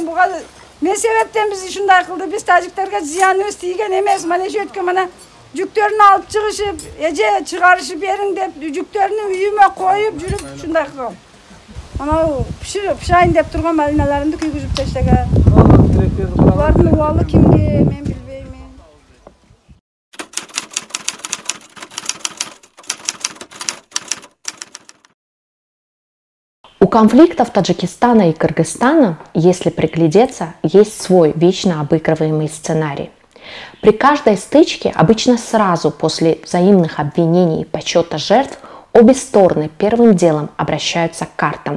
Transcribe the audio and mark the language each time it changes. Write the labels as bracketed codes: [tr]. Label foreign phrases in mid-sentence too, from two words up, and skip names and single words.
[ky] Буга не себептен биз ушундай кылды? Биз тажиктерге зыяныбыз тийген эмес. Мана ошо өткөн мана жүктөрүн алып чыгышып, эже чыгарышып бериң деп жүктөрүнү үйүмө коюп жүрүп ушундай кылган. Мана пишайын деп турган малиналарымды күйгүзүп таштаган. Булардын убалы кимге? Мен билбеймин. [ru] У конфликтов Таджикистана и Кыргызстана, если приглядеться, есть свой вечно обыгрываемый сценарий. При каждой стычке, обычно сразу после взаимных обвинений и подсчета жертв, обе стороны первым делом обращаются к картам.